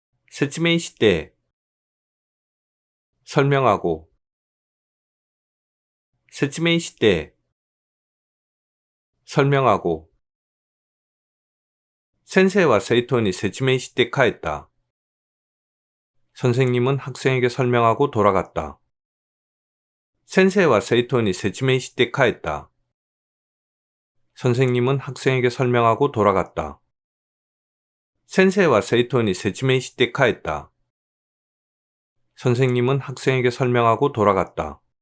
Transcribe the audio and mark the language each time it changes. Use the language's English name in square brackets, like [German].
[Japanese] 説明して. [Korean] 설명하고. [Japanese] 説明して. [Korean] 설명하고. [Japanese] 先生は 生徒に 説明して 帰った. [Korean] 선생님은 학생에게 설명하고 돌아갔다. [Japanese] 先生は 生徒に 説明して 帰った. [Korean] 선생님은 학생에게 설명하고 돌아갔다. [Japanese] 先生は 生徒に 説明して 帰った. [Korean] 선생님은 학생에게 설명하고 돌아갔다.